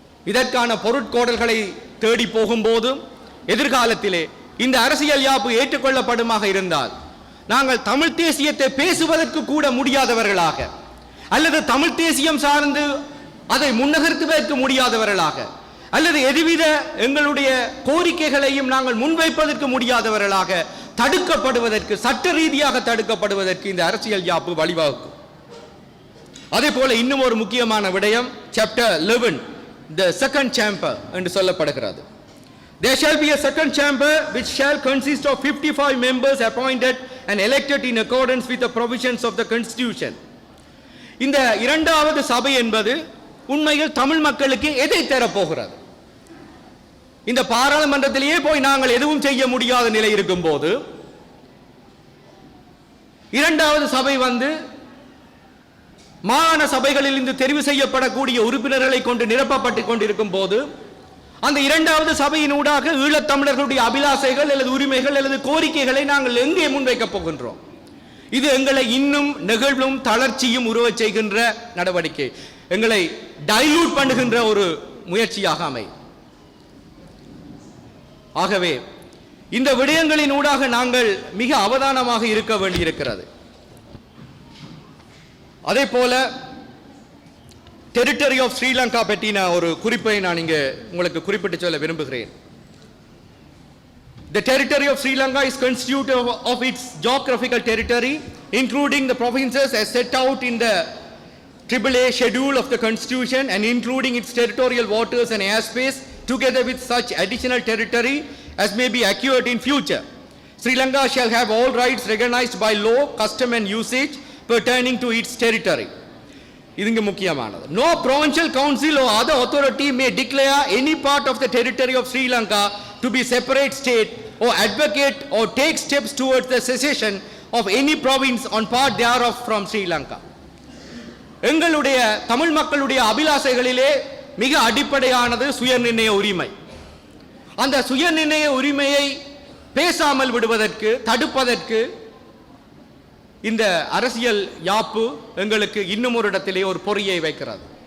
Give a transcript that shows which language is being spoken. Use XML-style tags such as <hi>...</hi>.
<ta>இதற்கான பொருட்கோடல்களை தேடி போகும்போது எதிர்காலத்திலே இந்த அரசியல் யாப்பு ஏற்றுக்கொள்ளப்படுமாக இருந்தால் நாங்கள் தமிழ் தேசியத்தை பேசுவதற்கு கூட முடியாதவர்களாக அல்லது தமிழ் தேசியம் சார்ந்து அதை முன்னகர்த்துவதற்கு முடியாதவர்களாக அல்லது எதுவித எங்களுடைய கோரிக்கைகளையும் நாங்கள் முன்வைப்பதற்கு முடியாதவர்களாக தடுக்கப்படுவதற்கு, சட்ட ரீதியாக தடுக்கப்படுவதற்கு இந்த அரசியல் யாப்பு வழிவகுக்கும். அதே போல இன்னும் ஒரு முக்கியமான விடயம் Chapter 11,</ta> <en>the second chamber</en> <ta>என்று சொல்லப்படுகிறது.</ta> <en>There shall be a second chamber which shall consist of 55 members appointed and elected in accordance with the provisions of the constitution.</en> <ta>இந்த இரண்டாவது சபை என்பது உண்மையில் தமிழ் மக்களுக்கு எதை தரப்போகிறது? இந்த பாராளுமன்றத்திலேயே போய் நாங்கள் எதுவும் செய்ய முடியாத நிலை இருக்கும் போது இரண்டாவது சபை வந்து மாகாண சபைகளில் இருந்து தெரிவு செய்யப்படக்கூடிய உறுப்பினர்களை கொண்டு நிரப்பப்பட்டுக் கொண்டிருக்கும் போது அந்த இரண்டாவது சபையினூடாக ஈழத்தமிழர்களுடைய அபிலாசைகள் அல்லது உரிமைகள் அல்லது கோரிக்கைகளை நாங்கள் எங்கே முன்வைக்கப் போகின்றோம்? இது எங்களை இன்னும் நெகிழ்வும் தளர்ச்சியும் உருவச் செய்கின்ற நடவடிக்கை, எங்களை டைலூட் பண்ணுகின்ற ஒரு முயற்சியாக அமை. ஆகவே இந்த விடயங்களின் ஊடாக நாங்கள் மிக அவதானமாக இருக்க வேண்டியிருக்கிறது. அதே போல டெரிட்டரி ஆஃப் ஸ்ரீலங்கா பற்றின ஒரு குறிப்பை நான் இங்கே உங்களுக்கு குறிப்பிட்டு சொல்ல விரும்புகிறேன்.</ta> <en>The territory of Sri Lanka is constituted of its geographical territory, including the provinces as set out in the AAA schedule of the Constitution and including its territorial waters and airspace, together with such additional territory as may be acquired in future. Sri Lanka shall have all rights recognized by law, custom and usage pertaining to its territory.</en> <ta>இதுங்க முக்கியமானது.</ta> <en>No provincial council or other authority may declare any part of the territory of Sri Lanka to be separate state or advocate or take steps towards the secession of any province on part thereof from Sri Lanka.</en> <ta>எங்களுடைய தமிழ் மக்களுடைய அபிலாசைகளிலே மிக அடிப்படையானது சுயநிர்ணய உரிமை. அந்த சுயநிர்ணய உரிமையை பேசாமல் விடுவதற்கு, தடுப்பதற்கு இந்த அரசியல் யாப்பு எங்களுக்கு இன்னும் ஒரு இடத்திலே ஒரு பொறியை வைக்கிறது.</ta>